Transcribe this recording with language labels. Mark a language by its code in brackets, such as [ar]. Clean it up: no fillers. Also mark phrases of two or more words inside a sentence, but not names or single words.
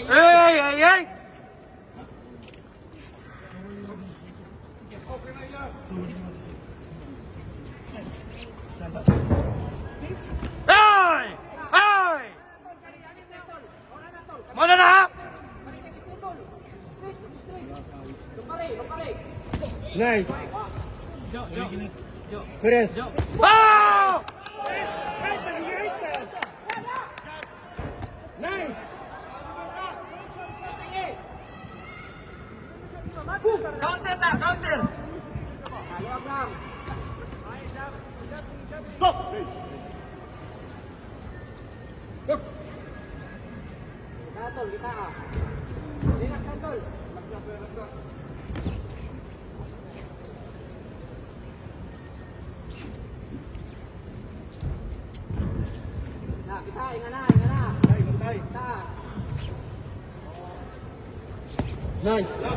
[tl] Hey, hey, hey! Hey! Hey! Mana na? [en] Nice. Jo, Jo. Jo. Chris. Jo. Oh! Nice. [tl] Counter na, counter. Ayok lang. Kita tol, kita. Ingat kan tol. Nah, kita ingat na. Kita. [en] Nice.